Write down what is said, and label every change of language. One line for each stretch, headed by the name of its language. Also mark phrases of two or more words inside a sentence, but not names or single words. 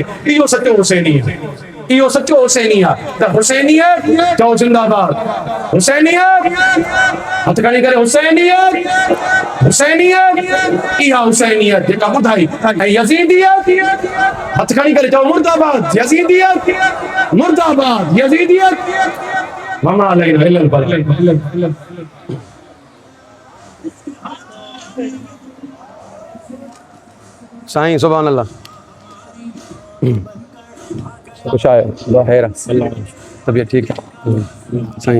Sindhi: इहो सचो हुसैनी आहे, इहो सचो हुसैनी आहे। त हुसैनियत चओ जिंदाबाद, हुसैनियत हथ खणी करे हुसैनियत, हुसैनियत इहा हुसैनियत जेका ॿुधाई। ऐं यज़ीदियत हथ खणी करे चओ मुर्दाबाद, यज़ीदियत मुर्दाबाद, यज़ीदियत
Arabic: وما علينا إلا البلاغ.
Sindhi: साईं
Arabic: سبحان الله.
Hindi: कुछ आया खैर, तबीयत ठीक है साईं?